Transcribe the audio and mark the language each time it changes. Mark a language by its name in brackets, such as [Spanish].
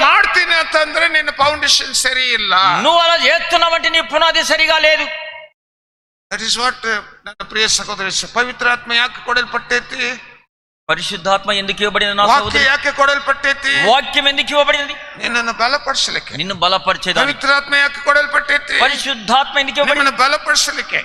[Kannada] ಮಾಡ್ತೀನಿ ಅಂತಂದ್ರೆ ನಿನ್ನ ಫೌಂಡೇಶನ್ ಸರಿ ಇಲ್ಲ. [Telugu] నువ్వు అలా చేస్తున్నావంటే నీ పునాది సరిగా లేదు. [English] that is what [Kannada] ನನ್ನ ಪ್ರಿಯ ಸಹೋದರಿ, ಪವಿತ್ರಾತ್ಮ ಯಾಕೆ ಕೊಡಲ್ಪಟ್ಟೈತಿ? [Telugu] పరిశుద్ధాత్మ ఎందుకు ఇవ్వబడిన నా [Kannada] ವಾಕ್ಯ [Telugu] సహోదరి? [Kannada] ಯಾಕೆ ಕೊಡಲ್ಪಟ್ಟೈತಿ? [Telugu] వాక్యం ఎందుకు ఇవ్వబడినది? [Kannada] ನಿನ್ನನ್ನು ಬಲಪಡಿಸಲಿಕ್ಕೆ. [Telugu] నిన్ను బలపరిచేదానికి. [Kannada] ಪವಿತ್ರಾತ್ಮ ಯಾಕೆ ಕೊಡಲ್ಪಟ್ಟೈತಿ? [Telugu] పరిశుద్ధాత్మ ఎందుకు ఇవ్వబడినది? [Kannada] ನಿಮ್ಮನ್ನು ಬಲಪಡಿಸಲಿಕ್ಕೆ.